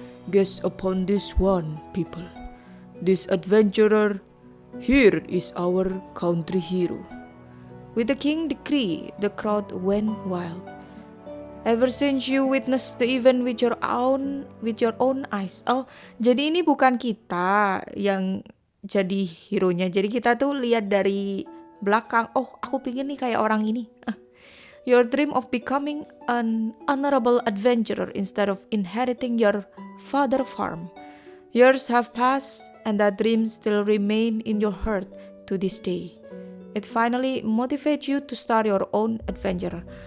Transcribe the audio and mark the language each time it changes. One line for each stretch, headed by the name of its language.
English: Gaze upon this one, people. This adventurer here is our country hero. With the king decree, the crowd went wild. Ever since you witnessed the event with your own eyes.
Indonesian: Oh, jadi ini bukan kita yang jadi hero-nya. Jadi kita tuh lihat dari belakang. Oh, aku pingin nih kayak orang ini.
English: Your dream of becoming an honorable adventurer instead of inheriting your father's farm. Years have passed and that dream still remain in your heart to this day. It finally motivates you to start your own adventure.